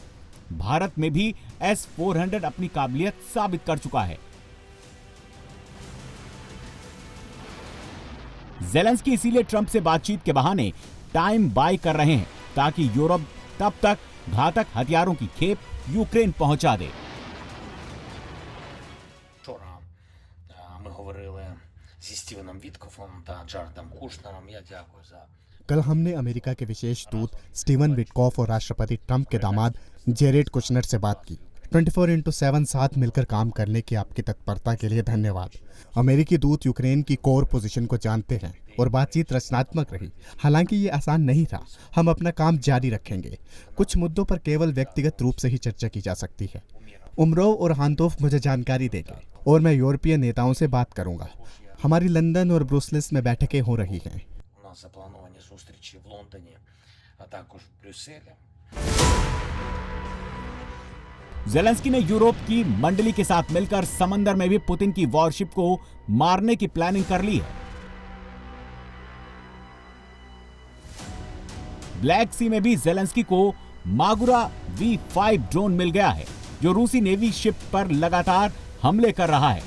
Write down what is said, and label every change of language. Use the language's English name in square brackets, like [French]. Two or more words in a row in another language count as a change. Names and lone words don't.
[Hindi] भारत में भी S-400 अपनी काबिलियत साबित कर चुका है। जेलेंस्की इसीलिए ट्रंप से बातचीत के बहाने [English] time buy [Hindi] कर रहे हैं, ताकि यूरोप तब तक घातक हथियारों की खेप यूक्रेन पहुंचा दे। [Ukrainian] Вчора ми говорили зі Стівеном Віткофом та Джаредом Кушнером. Я дякую за [Hindi] कल हमने अमेरिका के विशेष दूत स्टीवन विटकॉफ और राष्ट्रपति ट्रंप के दामाद जेरेड कुशनर से बात की। 24/7 साथ मिलकर काम करने की आपकी तत्परता के लिए धन्यवाद। अमेरिकी दूत यूक्रेन की [English] core position [Hindi] को जानते हैं और बातचीत रचनात्मक रही। हालांकि ये आसान नहीं था। हम अपना काम जारी रखेंगे। कुछ मुद्दों पर केवल व्यक्तिगत रूप से ही चर्चा की जा सकती है। उमरोव और हांतोफ मुझे जानकारी देंगे और मैं यूरोपीय नेताओं से बात करूंगा। हमारी लंदन और ब्रुसेल्स में बैठकें हो रही हैं। [Ukrainian] у нас заплановані зустрічі в Лондоні, а також в Брюсселі. [Hindi] जेलेंस्की ने यूरोप की मंडली के साथ मिलकर समंदर में भी पुतिन की वॉरशिप को मारने की प्लानिंग कर ली है। ब्लैक सी में भी जेलेंस्की को मागुरा V5 ड्रोन मिल गया है, जो रूसी [English] navy ship [Hindi] पर लगातार हमले कर रहा है।